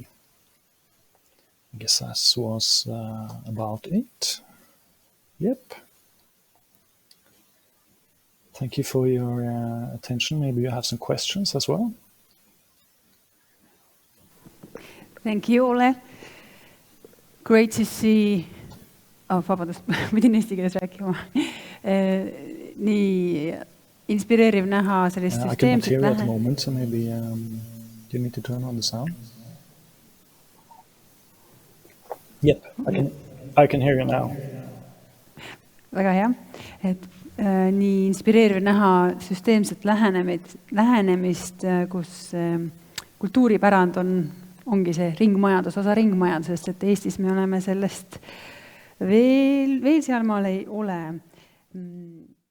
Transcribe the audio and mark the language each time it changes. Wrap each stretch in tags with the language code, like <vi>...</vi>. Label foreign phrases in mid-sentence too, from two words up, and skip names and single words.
<en>I guess that was about it. Yep. Thank you for your attention. Maybe you have some questions as well. Thank you, Ole. Great to see...</en> <et>vabandust, pidin eesti keeles rääkima. Nii inspireeriv näha sellist</et> <en>I cannot hear at the moment, so maybe you need to turn on the sound. Yep, I can hear you now.</en> <et>Väga hea. Nii inspireeriv näha süsteemset lähenemist, kus kultuuripärand ongi see ringmajandus, osa ringmajandusest, et Eestis me oleme sellest veel sealmaal ei ole.</et>